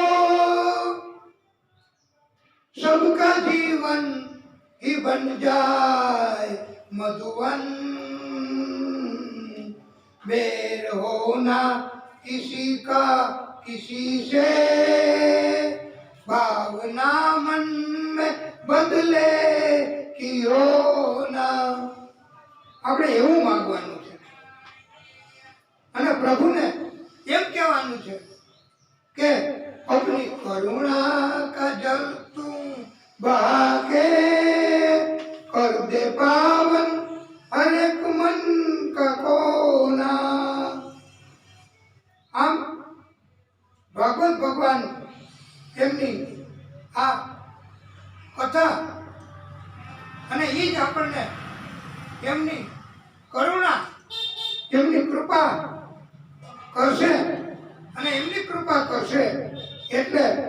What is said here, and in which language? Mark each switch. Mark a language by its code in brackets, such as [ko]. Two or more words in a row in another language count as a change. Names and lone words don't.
[hi] सबका जीवन ही बन जाए मधुवन, बैर होना किसी का किसी से, भावना मन में बदले कियो ना. [gu] આપણે એવું માંગવાનું છે અને પ્રભુને એમ કહેવાનું છે કે [hi] अपनी करुणा का जल तू बहा के कर दे पावन हर एक मन का कोना. [gu] આમ ભાગવત ભગવાન એમની આ કથા અને એ જ આપણને એમની કરુણા, એમની કૃપા કરશે અને એમની કૃપા કરશે એટલે